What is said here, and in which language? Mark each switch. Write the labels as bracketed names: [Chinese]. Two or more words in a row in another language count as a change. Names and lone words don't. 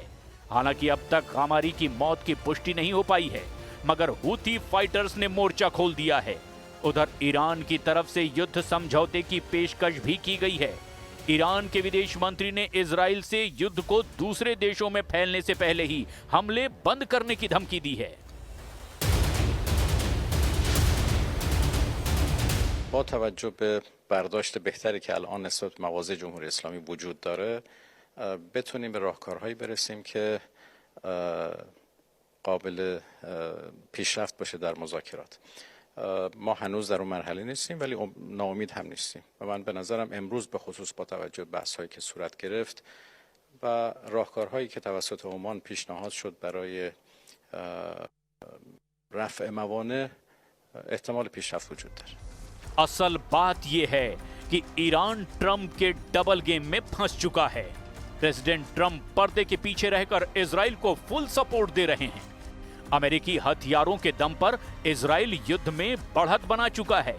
[Hindi] हालांकि अब तक गामारी की मौत की पुष्टि नहीं हो पाई है, मगर हूथी फाइटर्स ने मोर्चा खोल दिया है। उधर ईरान की तरफ से युद्ध समझौते की पेशकश भी की गई है। ईरान के विदेश मंत्री ने इजराइल से युद्ध को दूसरे देशों में फैलने से पहले ही हमले बंद करने की धमकी दी है। [Persian] با توجه به برداشت بهتری که الان نسبت به مواضع جمهوری اسلامی وجود داره بتونیم به راهکارهایی برسیم که قابل پیشرفت باشه در مذاکرات. ما هنوز در اون مرحله نیستیم ولی ناامید هم نیستیم و من به نظرم امروز به خصوص با توجه به بحث‌هایی که صورت گرفت و راهکارهایی که توسط عمان پیشنهاد شد برای رفع موانع احتمال پیشرفت وجود داره. [Hindi] असल बात यह है कि ईरान ट्रंप के [English] double game [Hindi] में फंस चुका है। प्रेसिडेंट ट्रंप पर्दे के पीछे रहकर इजराइल को [English] full support [Hindi] दे रहे हैं। अमेरिकी हथियारों के दम पर इजराइल युद्ध में बढ़त बना चुका है।